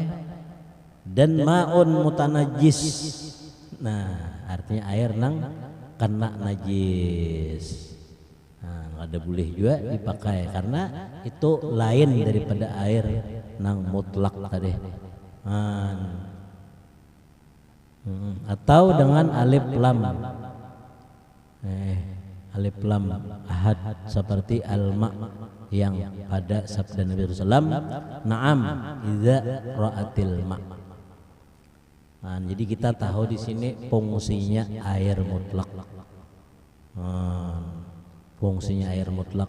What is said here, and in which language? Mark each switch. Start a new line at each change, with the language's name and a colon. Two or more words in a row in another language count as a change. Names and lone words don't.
Banjar: Dan
Arabic: ماء متنجس,
Banjar: nah artinya air nang kena najis. Nah, ada boleh juga dipakai karena itu lain daripada air nang mutlak tadi. Atau dengan alif lam, alif lam ahad seperti alma yang pada sabda Nabi SAW,
Arabic: نعم إذا رأت الماء.
Banjar: Jadi kita tahu di sini fungsinya air mutlak. Fungsinya air mutlak.